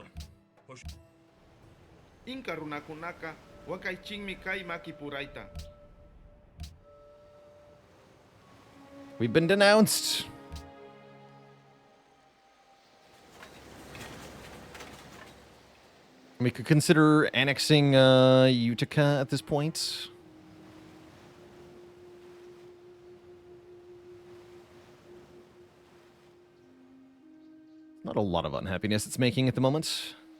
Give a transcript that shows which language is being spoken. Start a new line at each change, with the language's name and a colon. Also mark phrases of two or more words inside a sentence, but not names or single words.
Quechua: Hoş... Inka runakunaka, wakaichingmi kai maki puraita.
English: We've been denounced. We could consider annexing Utica at this point. Not a lot of unhappiness it's making at the moment.